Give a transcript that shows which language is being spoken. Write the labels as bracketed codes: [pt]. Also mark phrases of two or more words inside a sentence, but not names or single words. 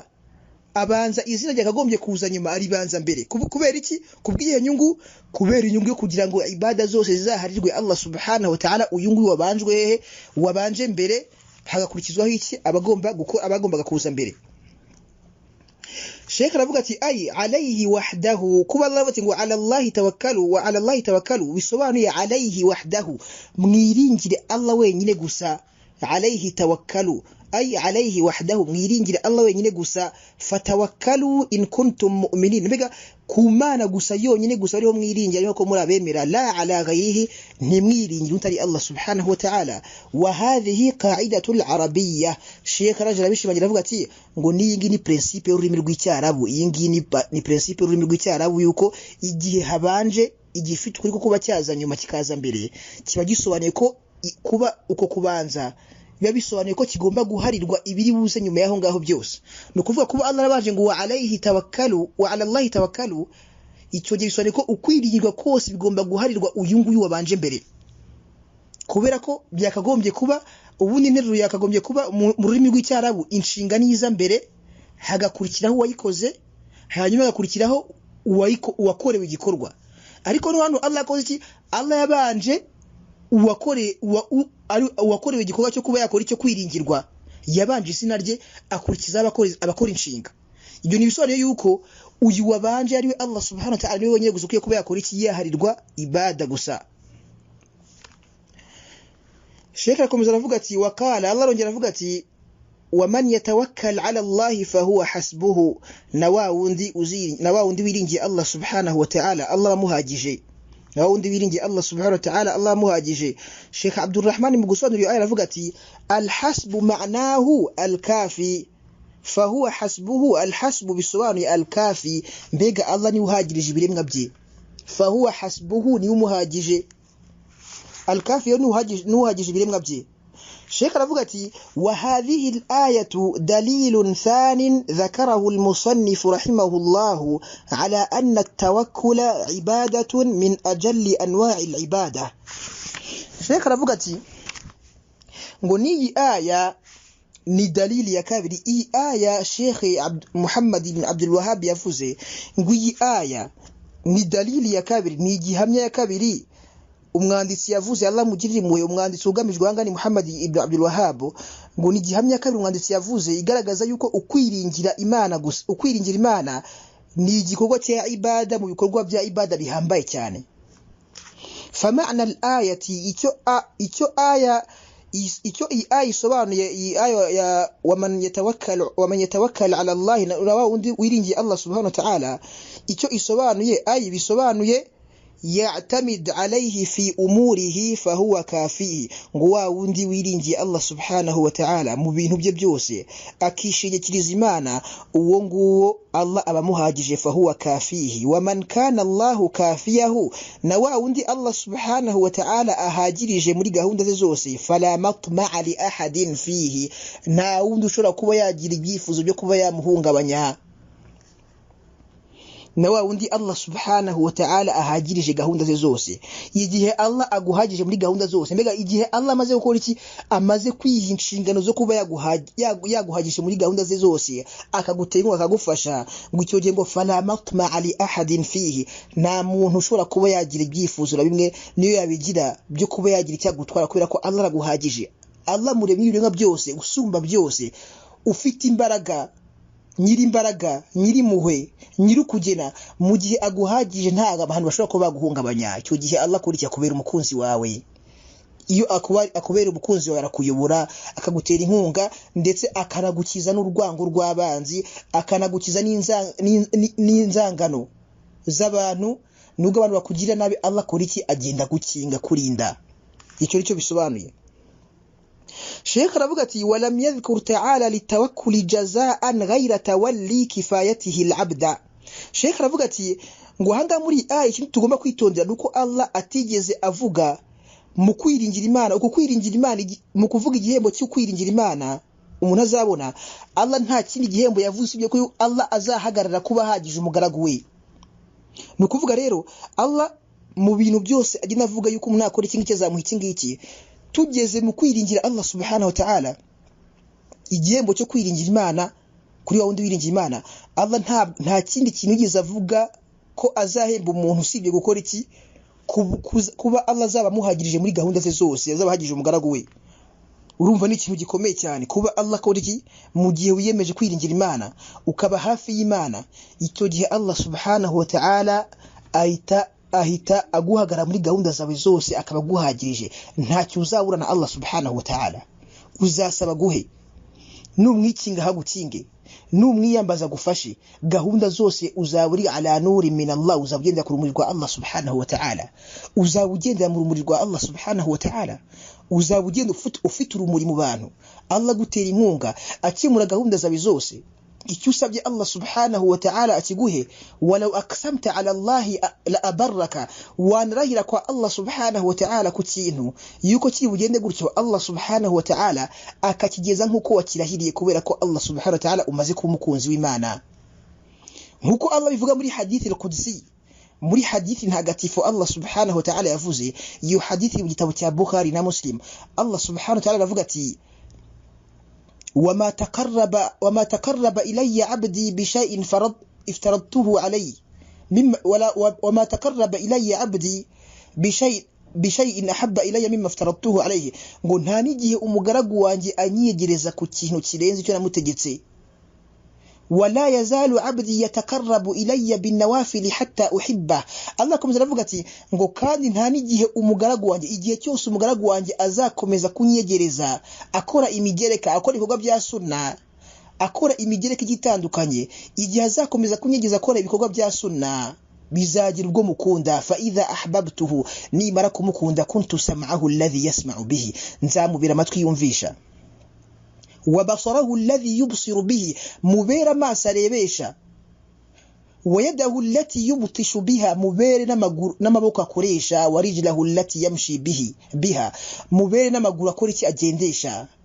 [rw] Abanza izina rye akagombye kuza nyuma, aribanza mbere. Kubera iki? Kubwiye nyungu, kubera inyungu yo kugira ngo ibada zose zizaharirwe [ar] الله سبحانه وتعالى. [rw] Uyu nguyu wabanje mbere, hagakurikizwaho iki, abagombaga kuza mbere. Sheikh aravuga ati [ar] أي عليه وحده, [rw] kuba Allah bati ngo [ar] على الله توكلوا وعلى الله توكلوا [rw] bisobanuye [ar] عليه وحده, [rw] mwiringire Allah wenyine gusa. [ar] عليه توكلوا أي عليه وحده, [rw] mwiringire Allah wenyine gusa. [ar] فتوكلوا إن كنتم مؤمنين, [rw] mbega kumana gusa yonyine gusa ariho mwiringira, ariho ko muri abemera. [ar] لا على غيره, [rw] ntimwiringire utari [ar] الله سبحانه وتعالى. وهذه قاعدة العربية. [rw] Sheikh Rajab abishimangira avuga ati ngo niyingi ni principe y'ururimi rw'icyarabu, iyingi ni principe y'ururimi rw'icyarabu yuko igihe habanje igifite kuri kuba cyaza nyuma kikaza mbere, kiba gisobanuye ko kuba uko kubanza biba bisobanuye ko kigomba guharirwa ibiri buze nyuma yaho ngaho byose. Nukuvuga kuba Allah arabaje ngo [ar] وعليه توكلوا وعلى الله توكلوا, [rw] icyo gihe bisobanuye ko ukwiringirwa kose bigomba guharirwa uyu nguyu wabanje mbere. Kubera ko byakagombye kuba ubundi interuro yakagombye kuba mu rurimi rw'icyarabu inshinga niza mbere, hagakurikiraho uwayikoze, hanyuma hagakurikiraho uwakorewe igikorwa. Ariko no hano Allah yakoze iki? Allah yabanje uwakorewe igikorwa cyo kuba yakora icyo kwiringirwa, yabanje izina rye akurikiza abakora inshinga. Ibyo nibisobanuye yuko uyu wabanje ari we [ar] الله سبحانه وتعالى [rw] niwe wenyine gusa ukiye kuba yakora iki, yaharirwa ibada gusa. Sheikh akomeza aravuga ati wakala, Allah arongera avuga ati [ar] ومن يتوكل على الله فهو حسبه, [rw] na wa wundi wiringiye [ar] الله سبحانه وتعالى [rw] Allah amuhagije. Nawundi wiringiye [ar] الله سبحانه وتعالى [rw] Allah amuhagije. Sheikh Abdurrahman mu gusobanura aya aravuga ati [ar] الحسب معناه الكافي فهو حسبه. [rw] Alhasbu bisobanuye alkafi, mbega Allah ni uhagirije ibiremwa bye. [ar] فهو حسبه [rw] ni umuhagije, alkafi yo ni uhagije ibiremwa bye. [ar] Sheikh [rw] aravuga ati [ar] وهذه الآية دليل ثان ذكره المصنف رحمه الله على أن التوكل عبادة من أجل أنواع العبادة. [rw] Sheikh aravuga ati ngo ni aya ni dalili ya kabiri. Iyi aya Sheikh Muhammad ibn Abdul Wahhab yavuze ngo iyi aya ni dalili ya kabiri, ni igihamya ya kabiri umwanditsi yavuze, Allah mugirire impuhwe, umwanditsi ugamijwe hangani Muhammad ibn Abdul Wahhab, ngo ni gihamya kabiri umwanditsi yavuze igaragaza yuko ukwiringira Imana ni igikorwa cya ibada mu bikorwa bya ibada bihambaye cyane. [ar] فمعنى الآية, [rw] icyo aya isobanuye, iyi aya ya [ar] ومن يتوكل على الله, [rw] na undi wiringiye [ar] الله سبحانه وتعالى, [rw] icyo isobanuye bisobanuye [ar] يعتمد عليه في أموره فهو كافيه, [rw] ngo wa wundi wiringiye [ar] الله سبحانه وتعالى [rw] mu bintu bye byose akishingikiriza Imana, uwo nguwo Allah abamuhagije, [ar] فهو كافيه. ومن كان الله كافيه, [rw] na wa wundi [ar] الله سبحانه وتعالى [rw] ahagirije muri gahunda ze zose, [ar] فلا مطمع لأحد فيه, [rw] nta wundi ushobora kuba yagira ibyifuzo byo kuba yamuhungabanya. Na wa wundi [ar] الله سبحانه وتعالى [rw] ahagirije gahunda ze zose. Igihe Allah aguhagije muri gahunda zose, mbega igihe Allah amaze gukora iki, amaze kwiha inshingano zo kuba yaguhagije muri gahunda ze zose, akagutera akagufasha, ngo icyo gihe ngo [ar] فلا مطمع لأحد فيه, [rw] nta muntu ushobora kuba yagira ibyifuzo na bimwe niyo yabigira byo kuba yagira icyagutwara, kubera ko Allah araguhagije. Allah muremye ibintu byose, usumba byose, ufite imbaraga, nyiri imbaraga, nyiri muhwe, nyiri kugena, mu gihe aguhagije nta abantu bashobora kuba baguhungabanya. Icyo gihe Allah kuri cyakubera umukunzi wawe. Iyo akubera umukunzi wawe, arakuyobora, akagutera inkunga, ndetse akanagukiza n'urwango rw'abanzi, akanagukiza n'inzangano z'abantu. Nubwo abantu bakugira nabi, Allah kuri iki agenda gukinga, kurinda. Icyo nicyo bisobanuye. Sheikh aravuga ati [ar] ولم يذكر تعالى للتوكل جزاء غير تولي كفايته العبد. [rw] Sheikh aravuga ati ngo hanga muri aya ikintu tugomba kwitondera nuko Allah atigeze avuga mu kwiringira Imana, uko kwiringira Imana mu kuvuga igihembo cyo kwiringira Imana umuntu azabona. Allah nta kindi gihembo yavuze ibyo ko Allah azahagarara kuba hagije umugaragu we. Nukuvuga rero Allah mu bintu byose agina avuga yuko umuntu akora iki ngiki azamuha iki ngiki. Tugeze mu kwiringira [ar] الله سبحانه وتعالى, [rw] igihembo cyo kwiringira Imana kuri wa wundi wiringira Imana, Allah nta kindi kintu yigeze avuga ko azahemba umuntu usibye gukora iki, kuba Allah azaba amuhagirije muri gahunda ze zose, azaba ahagije umugaragu we. Urumva ni ikintu gikomeye cyane kuba Allah akora iki, mu gihe wiyemeje kwiringira Imana ukaba hafi y'Imana, icyo gihe [ar] الله سبحانه وتعالى [rw] ahita aguhagara muri gahunda zawe zose, akaba aguhagirije. Ntacyo uzabura na [ar] الله سبحانه وتعالى. [rw] Uzasaba guhe, numwikinga hagukinge, numwiyambaza gufashe, gahunda zose uzaburi [ar] على نور من الله, [rw] uzabugendera ku rumuri rwa [ar] الله سبحانه وتعالى. [rw] Uzabugendera mu rumuri rwa [ar] الله سبحانه وتعالى. [rw] Uzabugenda ufite urumuri mu bantu, Allah gutera inkunga, akimura gahunda zawe zose. Icyo usabye [ar] الله سبحانه وتعالى [rw] akiguhe. [ar] ولو أقسمت على الله لأبرك, [rw] wanarahira kwa [ar] الله سبحانه وتعالى [rw] ku kintu yuko kiri bugende gutyo, [ar] الله سبحانه وتعالى [rw] akakigeza nkuko wakirahiriye, kubera ko [ar] الله سبحانه وتعالى [rw] umaze kuba umukunzi w'Imana. Nkuko Allah bivuga muri hadithi al-Qudsi, muri hadithi ntagatifu [ar] الله سبحانه وتعالى [rw] yavuze. Iyo hadithi mu gitabo cya Bukhari na Muslim, [ar] الله سبحانه وتعالى [rw] aravuga ati [ar] وما تقرب إلي عبدي بشيء افترضته عليه وما تقرب إلي عبدي بشيء أحب إلي مما افترضته عليه. [rw] ngo nta nigihe umugaragu wanjye anyiyegereza ku kintu kirenze icyo namutegetse. [ar] ولا يزال عبدي يتقرب إلي بالنوافل حتى أحبه. [rw] Allah komeza aravuga ati ngo kandi nta nigihe umugaragu wanjye, igihe cyose umugaragu wanjye azakomeza kunyegereza, akora imigereka, akora ibikorwa bya sunna, akora imigereka igitandukanye, igihe azakomeza kunyegeza akora ibikorwa bya sunna, bizagira ubwo mukunda. [ar] فإذا أحببته, [rw] nimara kumukunda, [ar] كنت سمعه الذي يسمع به, [rw] nzamubira amatwi yumvisha. [ar] وبصره الذي يبصر به [rw] mubera amaso arebesha [ar] ويده التي يبطش بها [rw] mubere n'amaboko akoresha [ar] ورجله التي يمشي بها [rw] mubere n'amaguru akora iki agendesha